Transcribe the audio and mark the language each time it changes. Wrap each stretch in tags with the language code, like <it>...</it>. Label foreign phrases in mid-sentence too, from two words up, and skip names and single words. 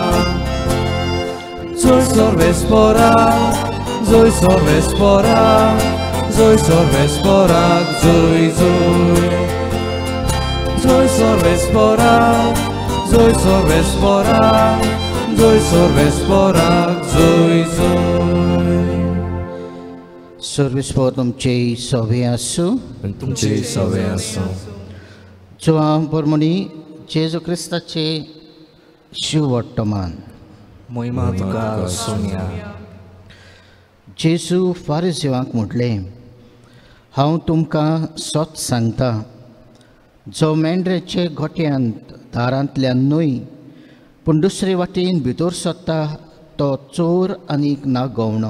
<kok>Zoj sorvesporak, zoj sorvesporak, zoj sorvesporak, zoj zoj. Zoj sorvesporak, zoj sorvesporak, zoj sorvesporak, zoj zoj. सर्विस्पोर तुमचे सवे आसूं. तुमचे सवे आसूं. जिवा पोरमणी जेजू क्रिस्ताचे शिव वर्तमान. महिमा तुका सोनिया. जेजू फारिझेवांक म्हटलें, हांव तुमकां सत सांगता, जो मेंढऱ्याचे गोठ्यांत दारांतल्यान न्हय पूण दुसरे वाटेन भितर सरता तो चोर आनीक ना गवणो.</kok>